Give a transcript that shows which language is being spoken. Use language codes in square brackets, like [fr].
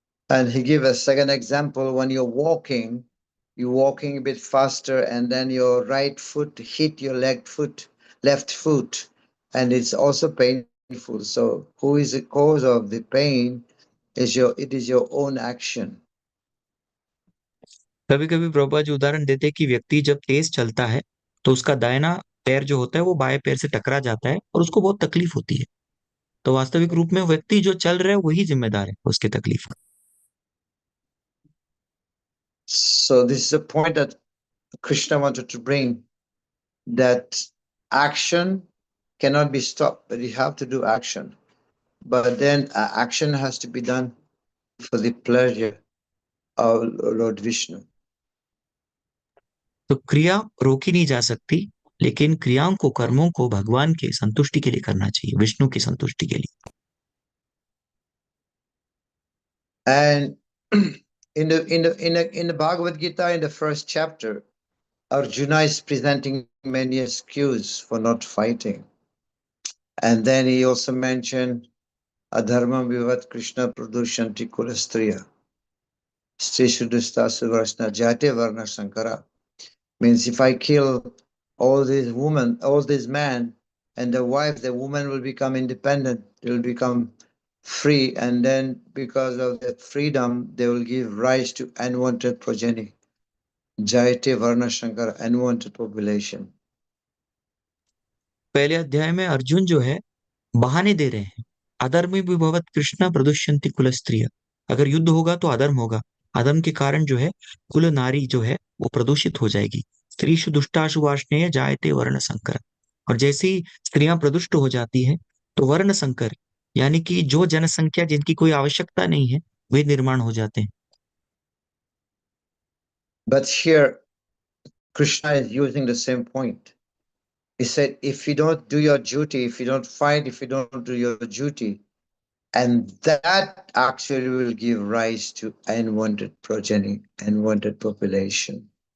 [en] And he gave a second example. When you're walking a bit faster, and then your right foot hit your left foot, and it's also painful. So who is the cause of the pain? It is your own action. [hi] कभी कभी प्रभुपाद जी उदाहरण देते हैं कि व्यक्ति जब तेज चलता है तो उसका दाहिना पैर जो होता है वो बाएं पैर से टकरा जाता है और उसको बहुत तकलीफ होती है। तो वास्तविक रूप में व्यक्ति जो चल रहा है वही जिम्मेदार है उसके तकलीफ का। [en] So this is a point that Krishna wanted to bring, that action cannot be stopped, but you have to do action. But then action has to be done for the pleasure of Lord Vishnu. [hi] तो क्रिया रोकी नहीं जा सकती, लेकिन क्रियाओं को, कर्मों को भगवान के संतुष्टि के लिए करना चाहिए, विष्णु की संतुष्टि के लिए। [en] And in the Bhagvadgita, in the first chapter, Arjuna is presenting many excuses for not fighting. And then he also mentioned [sa] Adharma Vivat Krishna Pradushanti Kulastriya. Stri Shuddhasta Suvarshna Jate Varna Sankara. [en] Means if I kill all these women, all these men, and the wife, the woman will become independent, they will become free, and then because of that freedom, they will give rise to unwanted progeny. [sa] Jayate Varna Shankara, [en] unwanted population. [hi] पहले अध्याय में अर्जुन जो है बहाने दे रहे हैं। [sa] अधर्म विभवत कृष्णा प्रदुष्यंति कुल स्त्रिय, [hi] अगर युद्ध होगा तो अधर्म होगा, अधर्म के कारण जो है कुल नारी जो है वो प्रदूषित हो जाएगी। [sa] स्त्रीषु दुष्टाशु वार्ष्णेय जायते वर्ण संकर, [hi] और जैसे ही स्त्रियां प्रदुष्ट हो जाती हैं तो वर्ण संकर, यानी कि जो जनसंख्या जिनकी कोई आवश्यकता नहीं है वे निर्माण हो जाते हैं। [en] But here, Krishna is using the same point. He said, if you don't do your duty, if you don't fight, if you don't do your duty, and that actually will give rise to unwanted progeny, unwanted population.